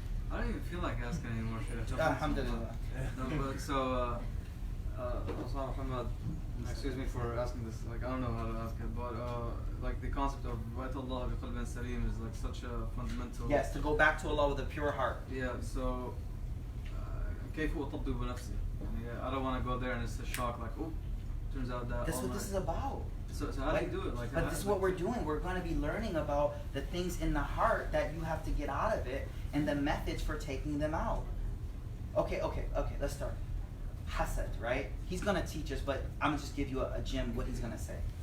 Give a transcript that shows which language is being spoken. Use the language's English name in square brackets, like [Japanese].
[English] I don't even feel like asking anymore. Should I jump Alhamdulillah. No, but so, Ahmad, excuse me for asking this. Like, I don't know how to ask it, but like the concept of [Arabic] Ra'aytu Allah bi qalbin salim [English] is like such a fundamental. Yes, to go back to Allah with a pure heart. Yeah. So, [Arabic] كيف أطبق بنفسي? [English] I don't want to go there and it's a shock. Like, oh, turns out that. That's what this is about. So how do you do it? Like, but this is what we're doing. We're going to be learning about the things in the heart that you have to get out of it and the methods for taking them out. Okay, let's start. Hasad, right? He's going to teach us, but I'm going to just give you a gem what he's going to say.